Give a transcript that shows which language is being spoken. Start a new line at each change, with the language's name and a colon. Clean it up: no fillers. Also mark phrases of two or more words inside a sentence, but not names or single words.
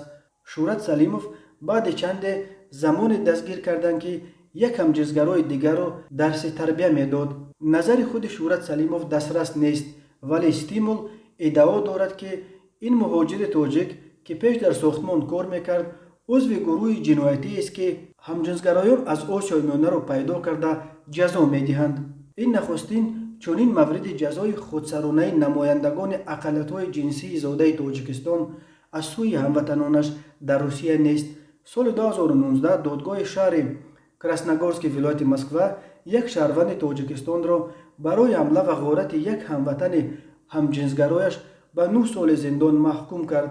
Tajik: шӯрат салимов баъди чанде замоне дастгир карданд, ки як ҳамҷинсгарои дигарро дарси тарбия медод. назари худи шӯрат салимов дастрас нест, вале стимул иддао дорад, ки ин муҳоҷири тоҷик, ки пеш дар сохтмон кор мекард, узви гурӯҳи ҷиноятист, ки ҳамҷинсгароён аз осиёи миёнаро пайдо карда ҷазо медиҳанд. ин нахустин чунин мавриди ҷазои худсаронаи намояндагони ақаллиятҳои ҷинсии зодаи Тоҷикистон аз сӯи ҳамватанонаш дар Русия нест. соли 2019 додгоҳи шаҳри Красногорски вилояти Москва як шаҳрванди Тоҷикистонро барои ҳамла ва ғорати як ҳамватани ҳамҷинсгарояш ба 9 соли зиндон маҳкум кард.